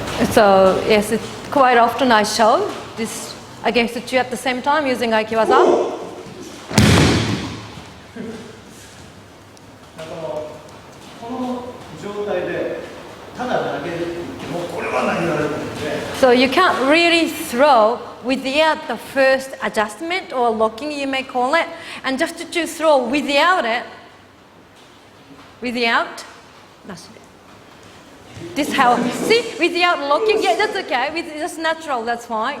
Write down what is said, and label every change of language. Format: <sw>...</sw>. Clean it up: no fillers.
<en>So yes, quite often I show this against the 2 at the same time using Aiki-waza.</en> <ja>この状態でただ投げるって言ってもこれは投げられるので。</ja> <en>So you can't really throw without the first adjustment or locking, you may call it, and just to throw without it, that's this how, see, without locking, yeah, that's okay, that's natural, that's fine.</en>